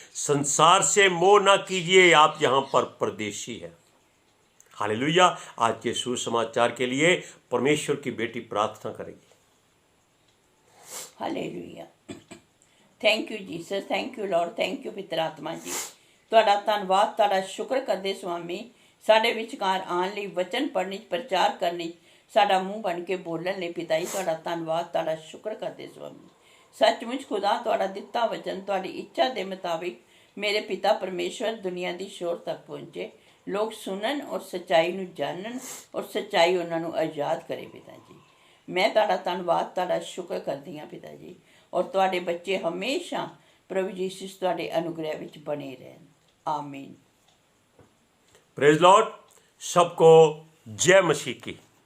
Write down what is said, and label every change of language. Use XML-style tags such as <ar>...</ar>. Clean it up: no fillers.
<hi>संसार से मोह ना कीजिए, आप यहाँ पर परदेशी हैं। हालेलुया। आज के सुसमाचार के लिए परमेश्वर की बेटी प्रार्थना करेगी। Hallelujah.</hi> <en>Thank you Jesus, thank you Lord, thank you पितर आत्मा जी।</en> <pa>ਤੁਹਾਡਾ ਧੰਨਵਾਦ, ਤੁਹਾਡਾ ਸ਼ੁਕਰ ਕਰਦੇ ਸੁਆਮੀ, ਸਾਡੇ ਵਿਚਕਾਰ ਆਉਣ ਲਈ, ਵਚਨ ਪੜ੍ਹਨ, ਪ੍ਰਚਾਰ ਕਰਨ, ਸਾਡਾ ਮੂੰਹ ਬਣ ਕੇ ਬੋਲਣ ਲਈ ਪਿਤਾ ਜੀ ਤੁਹਾਡਾ ਧੰਨਵਾਦ, ਤੁਹਾਡਾ ਸ਼ੁਕਰ ਕਰਦੇ ਸੁਆਮੀ। ਸੱਚਮੁੱਚ ਖੁਦਾ ਤੁਹਾਡਾ ਦਿੱਤਾ ਵਚਨ ਤੁਹਾਡੀ ਇੱਛਾ ਦੇ ਮੁਤਾबिक ਮੇਰੇ ਪਿਤਾ ਪਰਮੇਸ਼ਵਰ ਦੁਨੀਆ ਦੀ ਸ਼ੋਰ ਤੱਕ ਪਹੁੰਚੇ, ਲੋਕ ਸੁਣਨ ਔਰ ਸੱਚਾਈ ਨੂੰ ਜਾਣਨ ਔਰ ਸੱਚਾਈ ਉਹਨਾਂ ਨੂੰ ਆਜ਼ਾਦ ਕਰੇ ਪਿਤਾ ਜੀ। ਮੈਂ ਤੁਹਾਡਾ ਧੰਨਵਾਦ, ਤੁਹਾਡਾ ਸ਼ੁਕਰ ਕਰਦੀ ਹਾਂ ਪਿਤਾ ਜੀ। ਔਰ ਤੁਹਾਡੇ ਬੱਚੇ ਹਮੇਸ਼ਾ ਪ੍ਰਭੂ ਯੀਸ਼ੂ ਤੁਹਾਡੇ ਅਨੁਗ੍ਰਹਿ ਵਿੱਚ ਬਣੇ ਰਹਿਣ।</pa> <hi>आमीन।</hi> <en>Praise Lord.</en> <hi>सबको जय मसीह की।</hi>